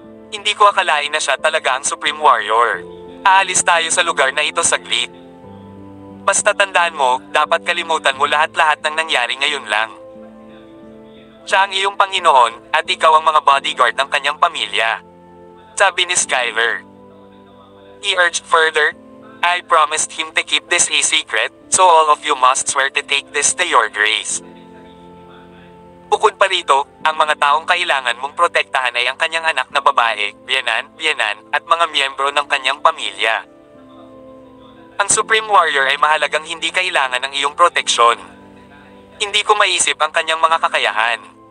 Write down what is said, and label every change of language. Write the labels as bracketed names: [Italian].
[Filipino] Hindi ko akalain na siya talaga ang Supreme Warrior. Aalis tayo sa lugar na ito saglit. Basta tandaan mo, dapat kalimutan mo lahat-lahat ng nangyari ngayon lang. Siya ang iyong Panginoon, at ikaw ang mga bodyguard ng kanyang pamilya. Sabi ni Skylar. [English] He urged further, I promised him to keep this a secret, so all of you must swear to take this to your grace. [Filipino] Bukod pa rito, ang mga taong kailangan mong protektahan ay ang kanyang anak na babae, biyenan, at mga miyembro ng kanyang pamilya. Ang Supreme Warrior ay mahalagang hindi kailangan ng iyong proteksyon. Hindi ko maisip ang kanyang mga kakayahan.